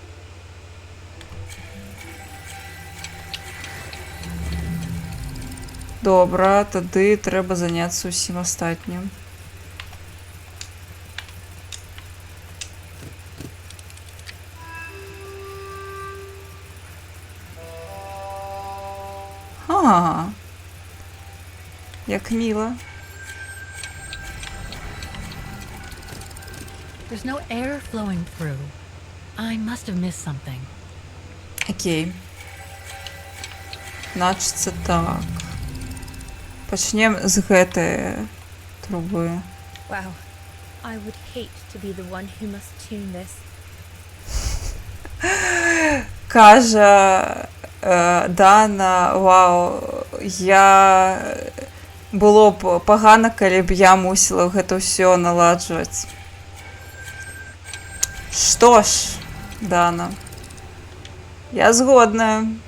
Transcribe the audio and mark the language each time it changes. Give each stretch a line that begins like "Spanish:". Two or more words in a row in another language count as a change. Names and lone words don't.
Belarusian: Добра, тады трэба заняцца усім астатнім.
Ukrainian: Як мило.
English: There's no air flowing through. I must have missed something.
Russian: Окей. Значится так.
Belarusian: Пачнем з гэтай трубы.
English: Wow. I would hate to be the one who must tune this.
Belarusian: Кажа Дана, вау, было б пагана, калі б я мусіла гэта ўсё наладжваць. Што ж, Дана, я згодная.